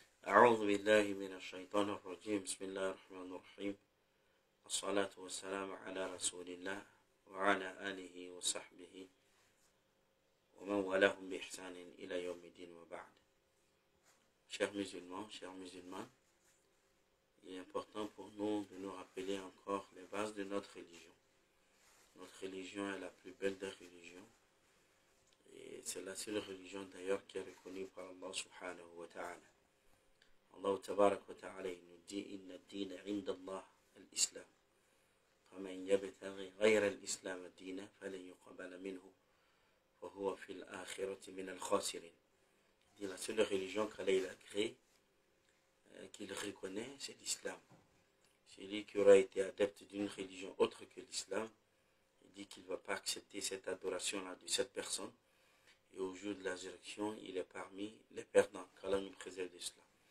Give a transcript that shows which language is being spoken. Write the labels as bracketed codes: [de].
[ar] أعوذ بالله من الشيطان الرجيم بسم الله الرحمن الرحيم الصلاة والسلام على رسول الله وعلى آله وصحبه ومن والاهم بإحسان إلى يوم الدين وبعد. [fr] Chers musulmans, chères musulmanes, il est important pour nous de nous rappeler encore les bases de notre religion. Notre religion est la plus belle des religions et c'est la seule religion d'ailleurs qui est reconnue par Allah subhanahu wa ta'ala. Allah tabarak wa ta'ala nous dit [ar] inna ad-dina 'inda Allah al-Islam. فمن يبتغي غير الإسلام دينا فلن يقبل منه وهو في الآخرة من الخاسرين. [fr] Il dit la seule religion qu'Allah a créée, qu'il reconnaît, c'est l'islam. Celui qui aura été adepte d'une religion autre que l'islam, il dit qu'il ne va pas accepter cette adoration-là de cette personne. Et au jour de la résurrection, il est parmi les perdants. Qu'Allah nous préserve de cela.